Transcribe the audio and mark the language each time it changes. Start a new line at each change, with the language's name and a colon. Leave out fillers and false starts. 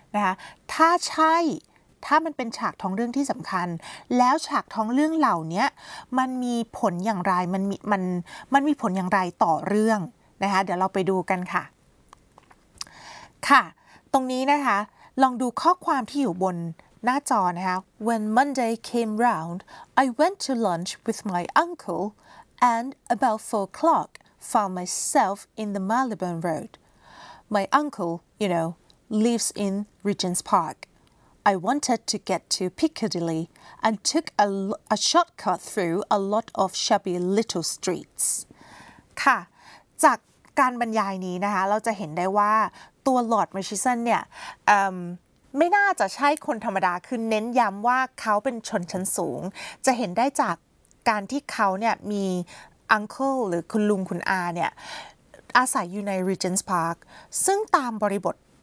Thai: นะคะถ้าใช่ถ้ามันเป็นฉากท้องเรื่องที่สำคัญแล้วฉากท้องเรื่องเหล่านี้มันมีผลอย่างไรมันมีผลอย่างไรต่อเรื่องนะคะเดี๋ยวเราไปดูกันค่ะค่ะตรงนี้นะคะลองดูข้อความที่อยู่บนหน้าจอนะคะ
English: When Monday came round, I went to lunch with my uncle and about 4 o'clock. Found myself in the Marylebone Road. My uncle, you know, lives in Regent's Park. I wanted to get to Piccadilly and took a shortcut through a lot of shabby little streets.
Thai: ค่ะจากการบรรยายนี้นะคะเราจะเห็นได้ว่าตัว Lord Murchison เนี่ยไม่น่าจะใช่คนธรรมดาคือเน้นย้ำว่าเขาเป็นชนชั้นสูงจะเห็นได้จากการที่เขาเนี่ยมีUncle หรือคุณลุงคุณอาเนี่ยอาศัยอยู่ใน Regent's Park ซึ่งตามบริบท